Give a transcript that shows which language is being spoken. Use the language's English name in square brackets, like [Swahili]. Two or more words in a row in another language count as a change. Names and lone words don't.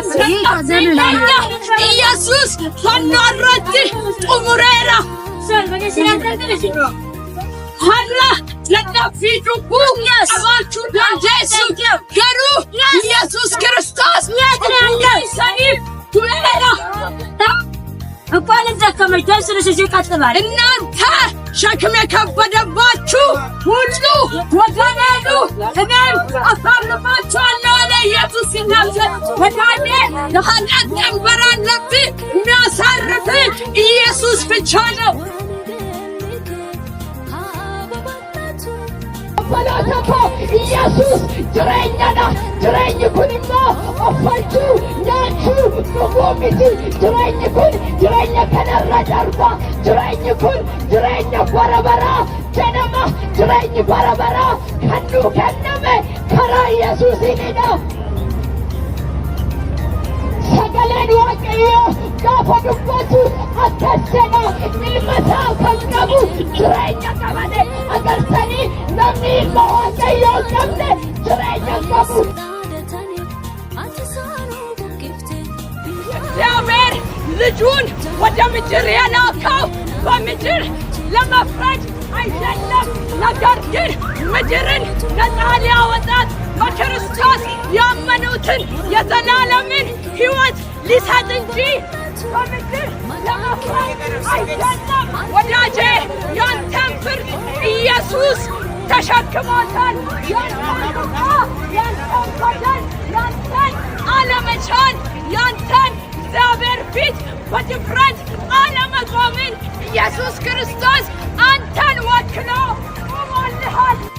[Oromo] Yesuus hannaarratti xumureera har'a dadhabbii cubbuu qabaachuu dandeessu garuu Yesuus Kiristoos isaniif du'eera [Amharic] እንኳን ደከመሽ ደስልሽ ይቀጥላል እናንተ ሸክም የከበደባችሁ ሁሉ ወደ እኔ ኑ እኔም አሳርፋችኋለሁ አለ ኢየሱስ ሲናገር ወዳጄ የኃጢአት ቀንበር አለብህ የሚያሳርፍ ኢየሱስ ብቻ ነው [Oromo] Balotako Yesus jireenya kun immoo offalchuu nyaachuu dhuguu miti jireenyi kun jireenya kanarra darba jireenyi kun jireenya bara baraa jedhama jireenyi bara baraa kan nuu kenname karaa Yesuusiinidha. Sagaleen waaqayyoo gaafa dubbatu akkas jedha ilma isaa kan qabu jireenya qabane agarsanii namni ilma waaqayyoo qabne jireenya qabu. [Amharic] እግዚአብሔር ልጁን ወደ ምድር የላከው በምድር ለመፍረድ አይደለም፣ ነገር ግን ምድርን ነፃ ሊያወጣት በክርስቶስ ያመኑትን የዘላለምን ሕይወት ሊሰጥ እንጂ በምድር ለመፍረድ አይደለም ወዳጄ፣ ያንተን ፍርድ ኢየሱስ ተሸክሞታል። ያንተን ቁጣ፣ ያንተን በደል፣ ያንተን አለመቻል፣ ያንተን እግዚአብሔር ፊት በድፍረት አለመቆምን ኢየሱስ ክርስቶስ አንተን ወክሎ ቆሞልሃል።